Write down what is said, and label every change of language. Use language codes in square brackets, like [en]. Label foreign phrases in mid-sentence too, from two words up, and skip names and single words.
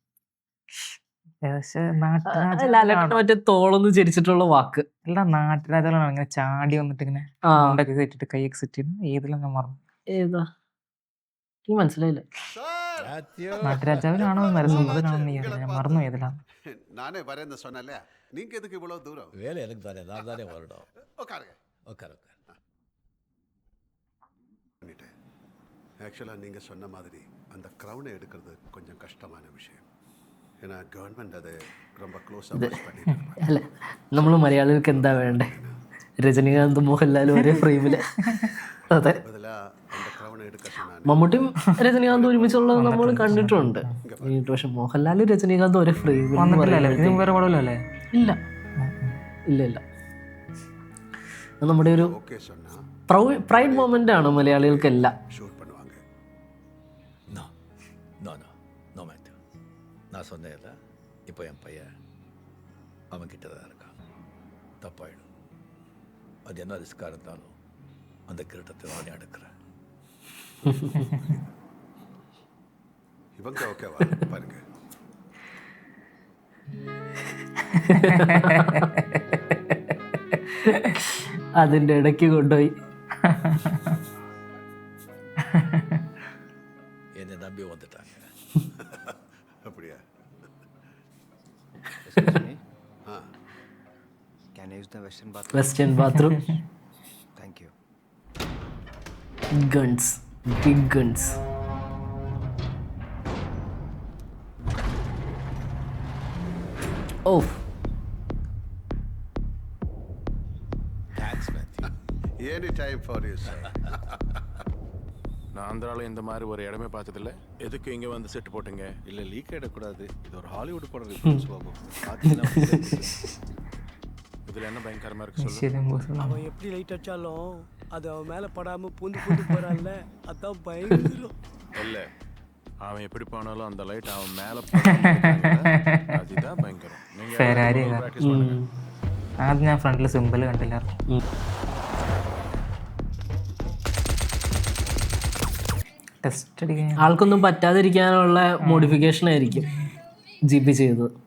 [ml] ലാലേട്ടൻ മറ്റേ തോളൊന്ന് ചരിച്ചിട്ടുള്ള വാക്ക്. എല്ലാ നാട്ടുരാജാവാണ് ഇങ്ങനെ ചാടി വന്നിട്ട് ഇങ്ങനെ ആ മുണ്ടൊക്കെ കയറ്റിട്ട് കൈയൊക്കെ സെറ്റ് ചെയ്യുന്നു. ഏതിലും ഞാൻ മറന്നു. ഏതാ എനിക്ക് മനസ്സിലായില്ല. നാട്ടുരാജാവിലാണോ നരസിംഹത്തിലാണോ നീ ഞാൻ മറന്നു ഏതിലാണ്. [ta] நானே வரேன்னு சொன்னல, நீங்க எதுக்கு இவ்வளவு தூரம்? வேலை எனக்கு தானே, நான் தானே வரணும். உட்காருங்க. உட்கார் உட்கார். பண்ணிட்டேன். ஆக்சுவலாக நீங்கள் சொன்ன மாதிரி அந்த க்ரௌனை எடுக்கிறது கொஞ்சம் கஷ்டமான விஷயம். ஏன்னா கவர்மெண்ட் அதை ரொம்ப [en] closely watch [ta] பண்ணிட்டு இருப்பாங்க. [ml] അല്ല, നമ്മൾ മലയാളികൾക്ക് എന്താ വേണ്ടേ? രജനീകാന്ത് മോഹൻലാലും ഒരേ ഫ്രെയിമില്. അതെ, [ta] பதிலாக அந்த க்ரௌனை எடுக்க சொன்னாங்க. [ml] മമ്മൂട്ടിയും രജനീകാന്ത് ഒരുമിച്ചുള്ളത് നമ്മൾ കണ്ടിട്ടുണ്ട്. പക്ഷെ മോഹൻലാലും രജനീകാന്ത് ഒരേ ഫ്രെയിമിൽ വന്നിട്ടില്ലല്ലേ? ഇതിന് വേറെ പടമില്ലല്ലേ? ഇല്ല ഇല്ല ഇല്ല. അത് നമ്മുടെ ഒരു [ta] ஓகே சொன்னா [en] pride moment [ml] ആണ് മലയാളികൾക്കെല്ലാം. [ta] ஷூட் பண்ணுவாங்க. [en] no no no no [ta] மேத்யூ, நான் சொன்னேன்ல, இப்போ என் பையன் அவன்கிட்ட தான் இருக்கான். தப்பாயிடும். அது என்ன ரிஸ்காக இருந்தாலும் அந்த கிரீட்டத்தை நானே எடுக்கிறேன். இவங்க ஓகேவா பாருங்க. [ml] അതിന്റെ ഇടയ്ക്ക് കൊണ്ടുപോയി. [ta] என்னை நம்பி வந்துட்டாங்க. அப்படியா? ஆ, [en] Can I use the Western bathroom? Western bathroom. Thank you. guns, big guns. ഓ thanks Mathew. any time for you sir. [ta] நான் அந்த ஆளு இந்த மாதிரி ஒரு இடமே பார்த்ததில்ல. எதுக்கு இங்கே வந்து செட்டு போட்டுங்க? இல்லை லீக் ஆகிடக்கூடாது. இது ஒரு ஹாலிவுட் படம் ரிஃபரன்ஸ் பாபு. பார்த்தீங்கன்னா இதில் என்ன பயங்கரமாக இருக்கு சொல்லு. [ml] ശരി ബോസ്. [ta] அவன் எப்படி லைட் அடிச்சாலும் அது அவன் மேல படாம பூந்து பூந்து போறான்ல, அதான் பயங்கரம். இல்லை, அவன் எப்படி போனாலும் அந்த லைட் அவன் மேலே அதுதான் பயங்கரம். ഫെരാരി நீங்கள் ப்ராக்டிஸ் பண்ணுங்க. [ml] ആദ്യം ഞാൻ ഫ്രണ്ടിൽ സിമ്പിൾ കണ്ടില്ലായിരുന്നു. ടെസ്റ്റ് അടിക്കാൻ ആൾക്കൊന്നും പറ്റാതിരിക്കാനുള്ള മോഡിഫിക്കേഷൻ ആയിരിക്കും GB ചെയ്തത്.